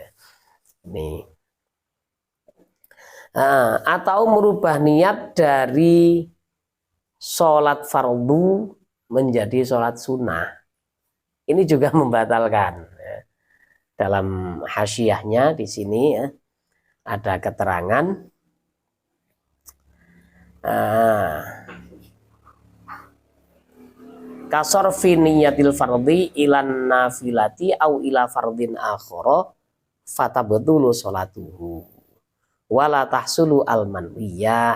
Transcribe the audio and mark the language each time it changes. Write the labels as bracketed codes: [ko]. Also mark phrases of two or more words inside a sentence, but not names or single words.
[id] Ini atau merubah niat dari sholat fardu menjadi sholat sunnah, ini juga membatalkan ya. Dalam hasyiahnya di sini ya, ada keterangan [ar] كصرف نية الفرض إلى النافلة أو إلى فرض آخر فتبطل صلاته ولا تحصل المنوية.